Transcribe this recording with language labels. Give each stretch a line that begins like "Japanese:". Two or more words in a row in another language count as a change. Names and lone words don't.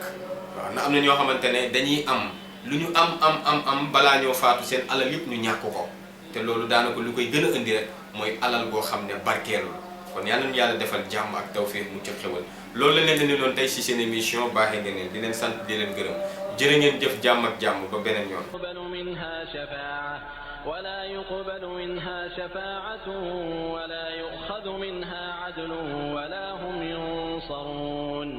Wolof: waaw na am na ñoo xamante ne dañuy am lu ñu am balaa ñoo faatu seen alal yëpp ñu ñàkk ko te loolu daanaka lu koy gën a indi rek mooy alal boo xam ne barkeelul. kon yàlla na yàlla defal jàmm ak tawfiix mu ci xewal. loolu la leen di doon tey ci seen émission baaxee ngeen di leen sant di leen gërëm jërë ngeen jëf jàmm ak jàmm ba beneen yoon.
Arabic: ولا يقبل منها شفاعة ولا يؤخذ منها عدل ولا هم ينصرون.